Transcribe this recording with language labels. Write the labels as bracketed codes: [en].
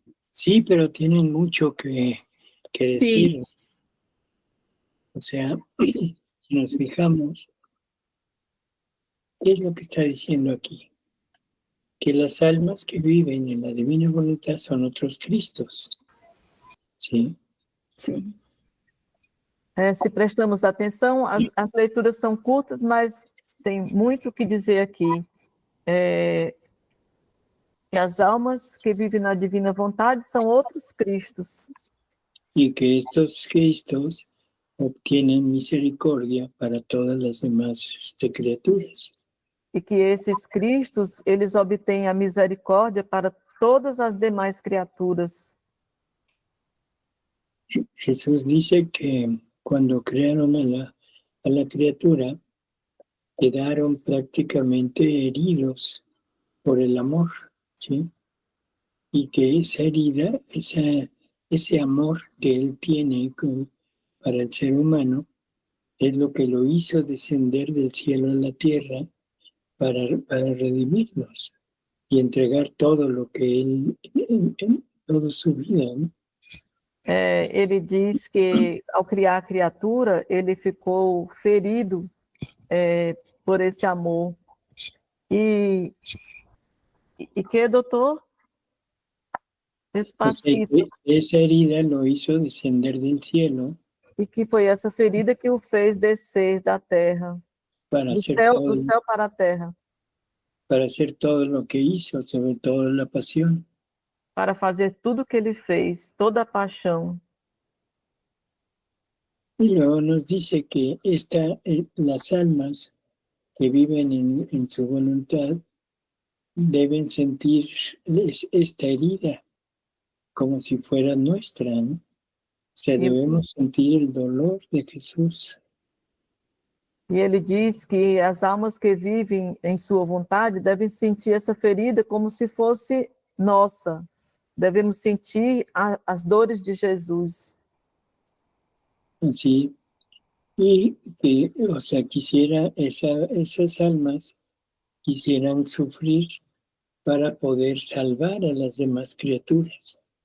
[es] Sí, pero tienen mucho que decir. O sea, si nos fijamos, ¿qué es lo que está diciendo aquí? Que las almas que viven en la divina voluntad son otros Cristos. ¿Sí? [pt] Sim. Se prestamos atenção, as leituras são curtas, mas tem muito o que dizer aqui. Que as almas que vivem na divina vontade são outros Cristos. [es] Y que estos Cristos obtienen misericordia para todas las demás criaturas. [pt] E que esses Cristos, eles obtêm a misericórdia para todas as demais criaturas. [es] Jesús dice que cuando crearon a la criatura, quedaron prácticamente heridos por el amor, ¿sí? Y que esa herida, ese amor que él tiene para el ser humano, es lo que lo hizo descender del cielo a la tierra para redimirnos y entregar todo lo que él, en toda su vida, ¿no? [pt] Ele diz que, ao criar a criatura, ele ficou ferido por esse amor. E que, doutor? [es] Despacito. Esa herida lo hizo descender del cielo. [pt] E que foi essa ferida que o fez descer da terra, do céu para a terra. [es] Para hacer todo lo que hizo, sobre todo la pasión. [pt] Para fazer tudo o que ele fez, toda a paixão. [es] Y luego nos dice que las almas que viven en su voluntad deben sentir esta herida como si fuera nuestra, ¿no? O sea, debemos sentir el dolor de Jesús. [pt] E ele diz que as almas que vivem em sua vontade devem sentir essa ferida como se fosse nossa. Devemos sentir as dores de Jesus. [es] Así, y que, o sea, esas almas quisieran sufrir para poder salvar a las demás criaturas.